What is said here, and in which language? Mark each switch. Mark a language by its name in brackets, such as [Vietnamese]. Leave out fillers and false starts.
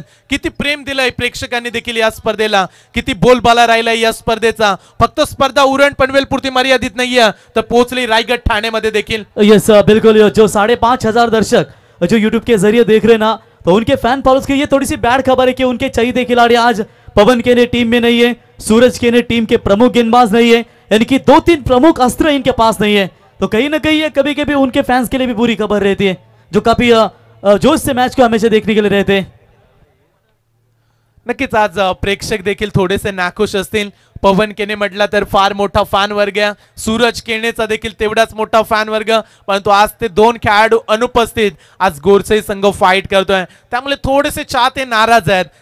[Marathi] किती प्रेम दिलंय प्रेक्षकांनी देखील या स्पर्धेला. किती बोलबाला राहिलाय या स्पर्धेचा. फक्त स्पर्धा उरण पनवेल पुरती मर्यादित नाहीये, तर पोहोचली रायगढ़ ठाणे देखिल. [Hindi] यस बिल्कुल. जो 5,500 दर्शक जो यूट्यूब के जरिए देख रहे ना, तो उनके फैन फॉलोअर्स के ये थोड़ी सी बैड खबर है कि उनके चाहिए खिलाड़ी आज पवन केने टीम में नहीं है, सूरज केने टीम के प्रमुख गेंदबाज नहीं है, यानी कि 2-3 प्रमुख अस्त्र इनके पास नहीं है. तो कहीं ना कहीं ये कभी कभी उनके फैंस के लिए भी बुरी खबर रहती है, जो काफी जोश से मैच को हमेशा देखने के लिए रहते हैं. [Marathi] नक्कीच आज प्रेक्षक देखील थोडेसे नाखुश असतील. पवन केने म्हटला तर फार मोठा फॅन वर्ग, सूरज केनेचा देखील तेवढाच मोठा फॅन वर्ग, परंतु आज ते 2 खेळाडू अनुपस्थित. आज गोरसई संघ फाईट करतोय, त्यामुळे थोडेसे चाहते नाराज आहेत.